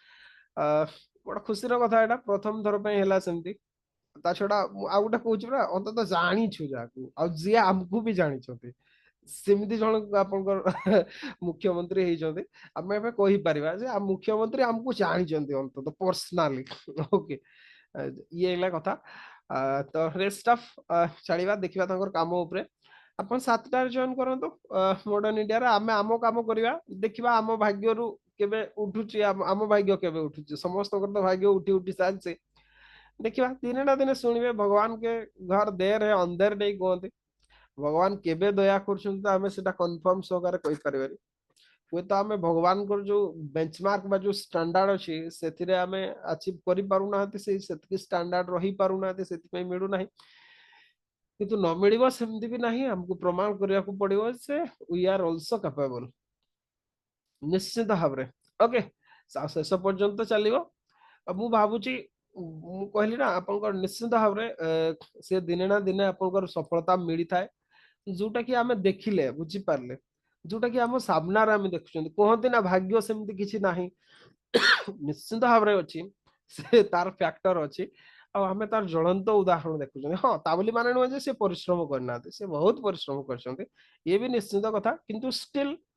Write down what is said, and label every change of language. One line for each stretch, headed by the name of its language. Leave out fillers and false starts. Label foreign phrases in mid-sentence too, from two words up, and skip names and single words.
Odia: ବଡ ଖୁସିର କଥା ଏଇଟା ପ୍ରଥମ ଥର ପାଇଁ ହେଲା ସେମିତି ତା ଛଡା ଆଉ ଗୋଟେ କହୁଛି ପରା ଅନ୍ତତଃ ଜାଣିଛୁ ଯାହାକୁ ଆଉ ଯିଏ ଆମକୁ ବି ଜାଣିଛନ୍ତି ସେମିତି ଜଣ ଆପଣଙ୍କର ମୁଖ୍ୟମନ୍ତ୍ରୀ ହେଇଛନ୍ତି ଆମେ ଏବେ କହିପାରିବା ଯେ ମୁଖ୍ୟମନ୍ତ୍ରୀ ଆମକୁ ଜାଣିଛନ୍ତି ଅନ୍ତତଃ
English: personally okay
Odia: ଇଏ ହେଲା କଥା ତ
English: rest of
Odia: ଛାଡିବା ଦେଖିବା ତାଙ୍କର କାମ ଉପରେ ଆପଣ 7ଟାରେ ଜଏନ୍ କରନ୍ତୁ ମଡର୍ନ ଇଣ୍ଡିଆରେ ଆମେ ଆମ କାମ କରିବା ଦେଖିବା ଆମ ଭାଗ୍ୟରୁ କେବେ ଉଠୁଛି ଆମ ଭାଗ୍ୟ କେବେ ଉଠୁଛି ସମସ୍ତଙ୍କର ତ ଭାଗ୍ୟ ଉଠି ଉଠି ଚାଲିଛି ଦେଖିବା ଦିନେ ନା ଦିନେ ଶୁଣିବେ ଭଗବାନ
Hindi: के घर देर है अंधेर नहीं
Odia: କୁହନ୍ତି ଭଗବାନ କେବେ ଦୟା କରୁଛନ୍ତି ତ ଆମେ ସେଟା କନଫର୍ମ ସହକାରେ କହିପାରିବାନି ହୁଏତ ଆମେ ଭଗବାନଙ୍କର ଯୋଉ ବେଞ୍ଚମାର୍କ ବା ଯୋଉ ଷ୍ଟାଣ୍ଡାର୍ଡ ଅଛି ସେଥିରେ ଆମେ ଆଚିଭ କରିପାରୁନାହାନ୍ତି ସେଇ ସେତିକି ଷ୍ଟାଣ୍ଡାର୍ଡ ରହିପାରୁନାହାନ୍ତି ସେଥିପାଇଁ ମିଳୁନାହିଁ କିନ୍ତୁ ନ ମିଳିବ ସେମିତି ବି ନାହିଁ ଆମକୁ ପ୍ରମାଣ କରିବାକୁ ପଡିବ ଯେ
English: we are also capable
Odia: ନିଶ୍ଚିତ ଭାବରେ ଓକେ ଶେଷ ପର୍ଯ୍ୟନ୍ତ ଚାଲିବ ମୁଁ ଭାବୁଛି ମୁଁ କହିଲି ନା ଆପଣଙ୍କର ନିଶ୍ଚିତ ଭାବରେ ସେ ଦିନେ ନା ଦିନେ ଆପଣଙ୍କର ସଫଳତା ମିଳିଥାଏ ଯୋଉଟା କି ଆମେ ଦେଖିଲେ ବୁଝିପାରିଲେ ଯୋଉଟା କି ଆମ ସାମ୍ନାରେ ଆମେ ଦେଖୁଛନ୍ତି କୁହନ୍ତି ନା ଭାଗ୍ୟ ସେମିତି କିଛି ନାହିଁ ନିଶ୍ଚିନ୍ତ ଭାବରେ ଅଛି ସେ ତାର ଫ୍ୟାକ୍ଟର ଅଛି ଆଉ ଆମେ ତାର ଜ୍ୱଳନ୍ତ ଉଦାହରଣ ଦେଖୁଛନ୍ତି ହଁ ତା ବୋଲି ମାନେ ନୁହେଁ ଯେ ସେ ପରିଶ୍ରମ କରିନାହାନ୍ତି ସେ ବହୁତ ପରିଶ୍ରମ କରିଛନ୍ତି ଇଏ ବି ନିଶ୍ଚିତ କଥା କିନ୍ତୁ ଷ୍ଟିଲ୍